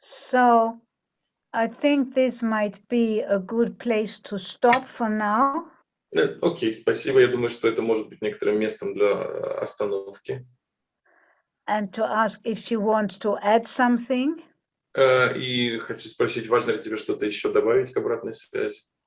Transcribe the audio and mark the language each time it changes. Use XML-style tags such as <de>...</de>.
<en>So I think this might be a good place to stop for now.</en> <ru>Окей, спасибо. Я думаю, что это может быть некоторым местом для остановки.</ru> <en>And to ask if she wants to add something.</en> <ru>И хочу спросить, важно ли тебе что-то еще добавить к обратной связи?</ru>